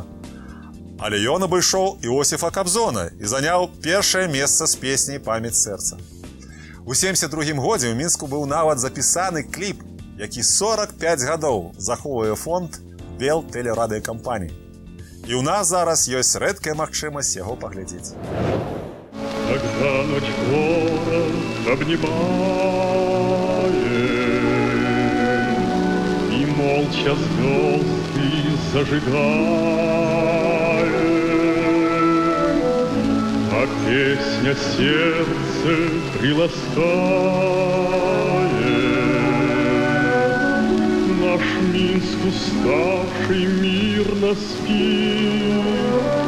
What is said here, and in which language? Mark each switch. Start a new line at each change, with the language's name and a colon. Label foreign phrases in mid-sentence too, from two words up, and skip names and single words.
Belarusian: Але ён абышоў Іосіфа Кабзона і заняў першае месца з песняй «Памяць сэрца». У 72-м годзе ў Мінску быў нават запісаны кліп, які 45 гадоў захоўвае фонд Белтэлерадыёкампаніі. І ў нас зараз ёсць рэдкая магчымасць яго паглядзець.
Russian: Когда ночь город обнимает и молча звезды зажигает, а песня сердце приласкает, наш Минск уставший мирно спит.